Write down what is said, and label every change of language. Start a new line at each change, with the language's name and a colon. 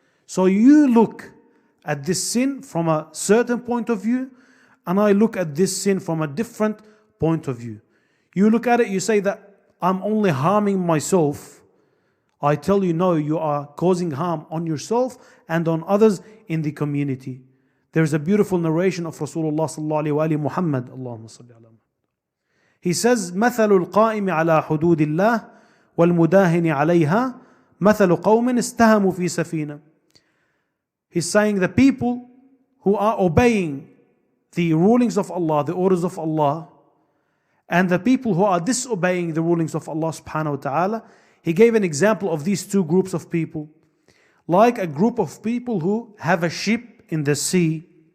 English: So you look at this sin from a certain point of view, and I look at this sin from a different point of view. You look at it, you say that I'm only harming myself. I tell you, no, you are causing harm on yourself and on others in the community. There's a beautiful narration of Rasulullah sallallahu alaihi wa Muhammad. Allahumma salli ala Muhammad. He says,
Arabic: مثل القائم على حدود الله والمداهن عليها مثل قوم استهموا في سفينة.
English: He's saying the people who are obeying the rulings of Allah, the orders of Allah, and the people who are disobeying the rulings of Allah subhanahu wa ta'ala, he gave an example of these two groups of people. Like a group of people who have a ship in the sea.